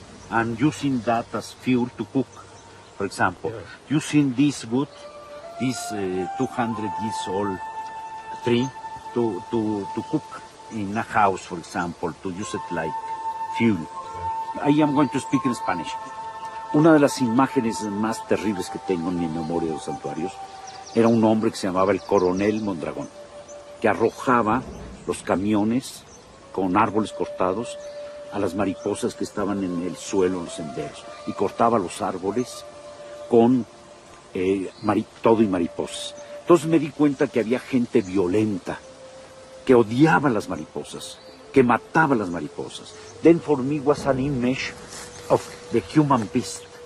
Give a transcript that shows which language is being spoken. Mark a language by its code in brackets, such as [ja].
[en] And using that as fuel to cook, for example. Yeah. Using this wood, this 200 years old tree, to cook in a house, for example, to use it like fuel. I am going to speak in Spanish. [es] Una de las imágenes más terribles que tengo en mi memoria de los santuarios era un hombre que se llamaba el coronel Mondragón, que arrojaba los camiones con árboles cortados a las mariposas que estaban en el suelo, en los senderos, y cortaba los árboles con todo y mariposas. Entonces me di cuenta que había gente violenta, que odiaba las mariposas, que mataba las mariposas. [en] Then for me was an image of the human beast.